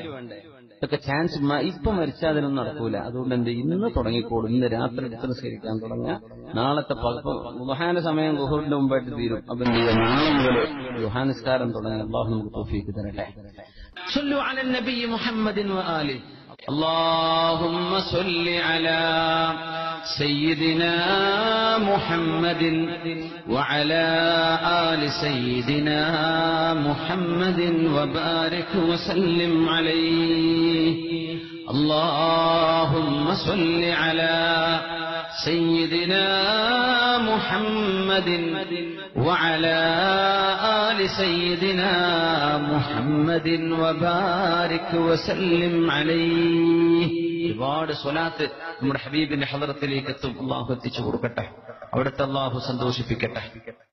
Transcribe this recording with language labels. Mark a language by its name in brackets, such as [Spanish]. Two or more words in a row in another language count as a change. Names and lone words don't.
[Malayalam] ഇതൊക്കെ ചാൻസ് ഇപ്പൊ മരിച്ചാൽ അതിനൊന്നും നടക്കൂല. അതുകൊണ്ട് എന്ത്, ഇന്ന് തുടങ്ങിക്കോളും. ഇന്ന് രാത്രി നിസ്കരിക്കാൻ തുടങ്ങുക. നാളത്തെ ദുഹാന്റെ സമയം ളുഹറിന്റെ മുമ്പായിട്ട് തീരും. അപ്പൊ എന്ത് ചെയ്യുക, നാളെ മുതൽ ദുഹാ നിസ്കാരം തുടങ്ങി. അല്ലാഹു നമുക്ക് തൗഫീഖ് തരട്ടെ. [Arabic] صلوا على النبي محمد وآله. اللهم صل على سيدنا محمد وعلى آل سيدنا محمد وبارك وسلم عليه. اللهم صل على سيدنا محمد وعلى آل سيدنا محمد وبارك وسلم عليه. [Malayalam] ഒരുപാട് സ്വലാത്ത് നമ്മുടെ ഹബീബിന്റെ ഹദറത്തിലേക്ക് എത്തും. അല്ലാഹു എത്തിച്ചു കൊടുക്കട്ടെ. അവിടുത്തെ അല്ലാഹു സന്തോഷിപ്പിക്കട്ടെ.